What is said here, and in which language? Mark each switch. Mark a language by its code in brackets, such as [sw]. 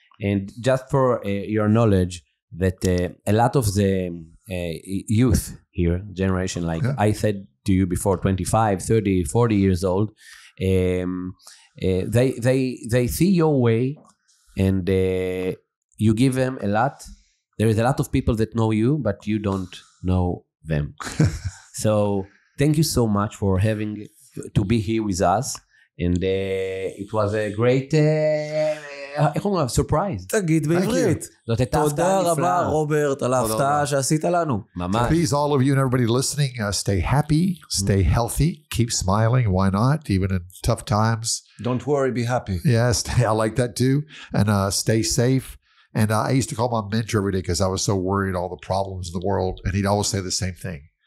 [en] And just for your knowledge, that a lot of the youth here, generation, like I said to you before, 25, 30, 40 years old, they see your way, and you give them a lot. There is a lot of people that know you, but you don't know them. So thank you so much for having to be here with us, and it was a great [he] איך אומרים? [en] surprise. [he] תגיד בעברית. זאת הייתה הפתעה נפלאה. תודה רבה רוברט על ההפתעה שעשית לנו. ממש. [en] Please, all of you and everybody listening, stay happy, stay healthy, keep smiling. Why not? Even in tough times. Don't worry, be happy. Yes, I like that too. And stay safe. And I used to call my mentor every day because I was so worried all the problems in the world. And he'd always say the same thing.